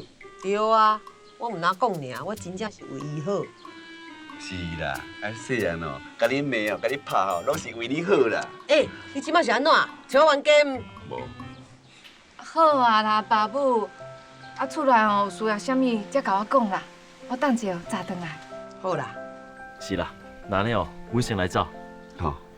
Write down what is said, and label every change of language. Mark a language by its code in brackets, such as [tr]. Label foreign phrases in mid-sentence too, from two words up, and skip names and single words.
[nan] 对啊，我毋哪讲尔，我真正是为伊好。是啦，啊细汉哦，甲你骂哦，甲你拍哦，拢是为你好啦。你即摆是安怎？像我玩 game？无。好啊啦，爸母，啊厝内哦有需要啥物，才甲我讲啦，我等者早转来。好啦。是啦，那呢哦，我先来走。好。